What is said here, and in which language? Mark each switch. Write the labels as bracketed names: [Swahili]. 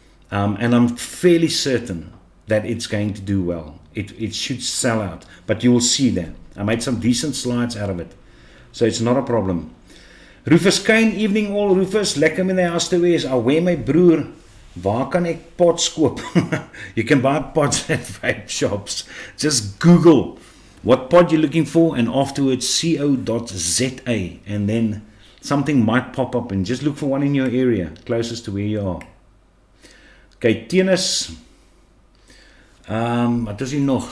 [English] And I'm fairly certain that it's going to do well. It should sell out, but you will see that. I made some decent slides out of it, so it's not a problem. [Afrikaans] Rufus Kane, [English] evening all. [Afrikaans] Rufus, lekker om in die huis te wees. Alweer my broer, waar kan ek pots koop? [English] You can buy pots at vape shops. Just Google what pod you're looking for and afterwards co.za, and then something might pop up, and just look for one in your area, closest to where you are. [Afrikaans] Okay, tennis. Wat is hier nog?